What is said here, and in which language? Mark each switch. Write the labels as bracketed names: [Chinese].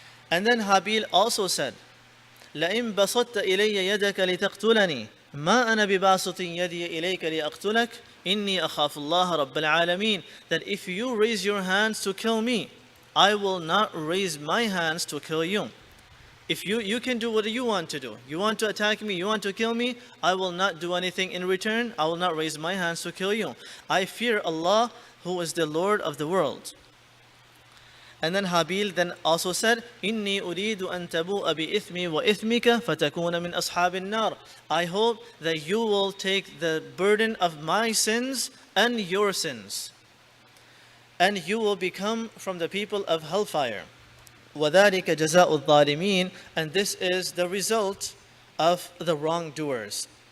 [English] And then Habil also said, [Arabic] لَإِن بَسَطْتَ إِلَيَّ يَدَكَ لِتَقْتُلَنِي مَا أَنَا بِبَاسِطٍ يَدِي إِلَيْكَ لِأَقْتُلَكَ إِنِّي أَخَافُ اللَّهَ رَبَّ الْعَالَمِينَ, [English] that if you raise your hands to kill me, I will not raise my hands to kill you. If you can do what you want to do. You want to attack me, you want to kill me, I will not do anything in return. I will not raise my hands to kill you. I fear Allah, who is the Lord of the world. And then Habil then also said, [Arabic] إِنِّي أُرِيدُ أَن تَبُوءَ بِإِثْمِي وَإِثْمِكَ فَتَكُونَ مِنْ أَصْحَابِ النَّارِ. [English] I hope that you will take the burden of my sins and your sins, and you will become from the people of hellfire. [Arabic] وَذَلِكَ جَزَاءُ الظَّالِمِينَ, [English] and this is the result of the wrongdoers.